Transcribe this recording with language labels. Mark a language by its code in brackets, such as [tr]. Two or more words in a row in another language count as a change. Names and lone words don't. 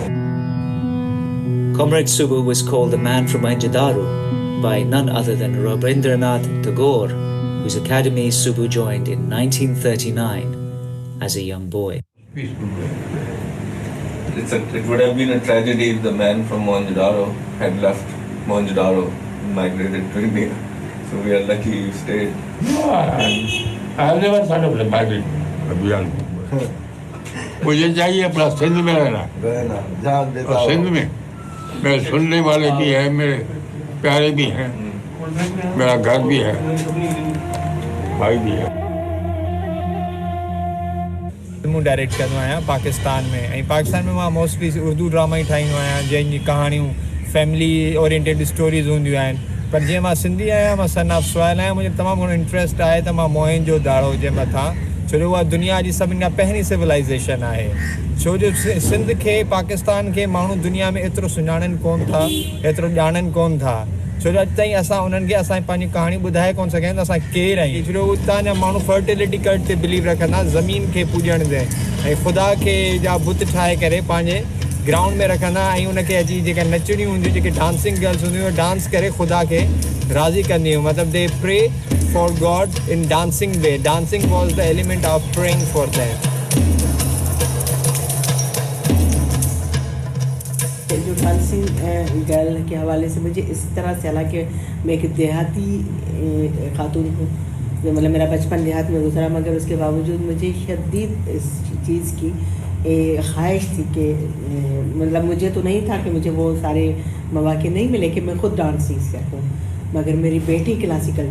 [en] Comrade Subbu was called the man from Mohenjo Daro by none other than Rabindranath Tagore, whose academy Subbu joined in 1939 as a young boy. It would have been a tragedy if the man from Mohenjo Daro had left Mohenjo Daro and migrated to India. So we are lucky you stayed. No, I have never thought of migrating beyond. [ur] مجھے چاہیے اپنا سندھ میں رہنا، اور سندھ میں میرے سننے والے بھی ہیں، میرے پیارے بھی ہیں، میرا گھر بھی ہے، بھائی بھی ہے. [sd] फिल्मूं डायरेक्ट कंदो आहियां पाकिस्तान में, ऐं पाकिस्तान में मां मोस्टली उर्दू ड्रामा ई ठाहींदो आहियां जंहिंजी कहाणियूं [en] family oriented stories [sd] हूंदियूं आहिनि। पर जीअं मां सिंधी आहियां, मां [en] son of soil [sd] आहियां, मुंहिंजो तमामु घणो इंट्रस्ट आहे त मां मोहन जो दाड़ो जे मथां छो जो उहा दुनिया जी सभिनि खां पहिरीं सिविलाइज़ेशन आहे छो जो सिंध खे पाकिस्तान खे माण्हू दुनिया में एतिरो सुञाणनि कोन था एतिरो ॼाणनि कोन था छो जो अॼु ताईं असां उन्हनि खे असांजी पंहिंजी कहाणी ॿुधाए कोन सघिया आहियूं त असां केरु आहियूं छो जो उतां जा माण्हू [en] fertility cult [sd] ते बिलीव रखंदा ज़मीन खे पूॼण ते ऐं ख़ुदा खे जा बुत ठाहे करे पंहिंजे ग्राउंड में रखंदा ऐं उनखे अची जेका नचणियूं हूंदियूं जेके [en] dancing girls [sd] हूंदियूं डांस करे ख़ुदा खे राज़ी कंदियूं मतिलबु [en] they pray for god in dancing way dancing was the element of praying for them [ur] جو [en] dancing girl [ur] کے حوالے سے مجھے اس طرح سے حالانکہ میں ایک دیہاتی خاتون ہوں مطلب میرا بچپن دیہات میں گزرا مگر اس کے باوجود مجھے شدید اس چیز کی خواہش تھی کہ مطلب مجھے تو نہیں تھا کہ مجھے وہ سارے موقعے نہیں ملے کہ میں خود ڈانس سیکھ سکوں مگر میری بیٹی کلاسیکل